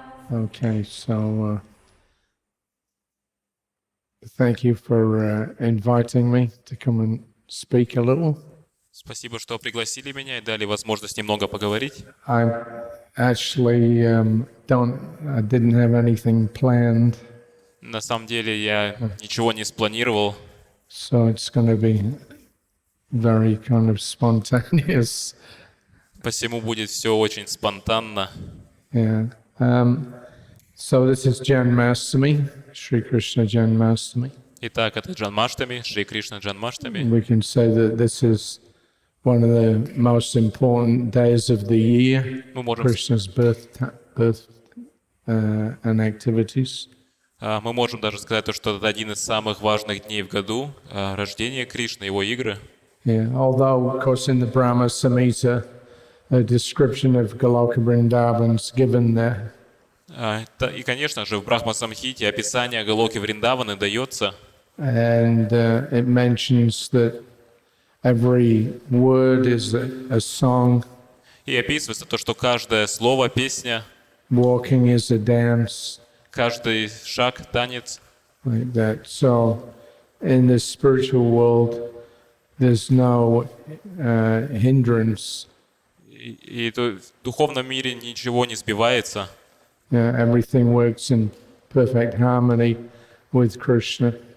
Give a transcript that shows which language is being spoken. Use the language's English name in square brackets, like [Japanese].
[English] Okay, so thank you for inviting me to come and speak a little. [Russian] Спасибо, что пригласили меня и дали возможность немного поговорить. [English] I actually didn't have anything planned. [Russian] На самом деле я ничего не спланировал, [English] So it's going to be very kind of spontaneous. [Russian] посему будет все очень спонтанно. [English] Yeah. So this is Janmashtami, Shri Krishna Janmashtami. [Russian] Итак, это Джанмаштами, Шри Кришна Джанмаштами. [English] We can say that this is one of the most important days of the year, [Russian] Мы можем, [English] Krishna's birth and activities. [Russian] мы можем даже сказать, что это один из самых важных дней в году, рождение Кришны, его игры. [English] Yeah, although, of course, in the Brahma Samhita, a description of Goloka Vrindavan is given there. [Russian] И, конечно же, в Брахма-самхите описание Галоки Вриндаваны дается. [English] And it mentions that every word is a song, [Russian] И описывается то, что каждое слово — песня, [English] walking is a dance, [Russian] каждый шаг — танец. [English] like that. So in the spiritual world, there's no hindrance. [Russian] И в духовном мире ничего не сбивается. [English] Everything works in perfect harmony with Krishna.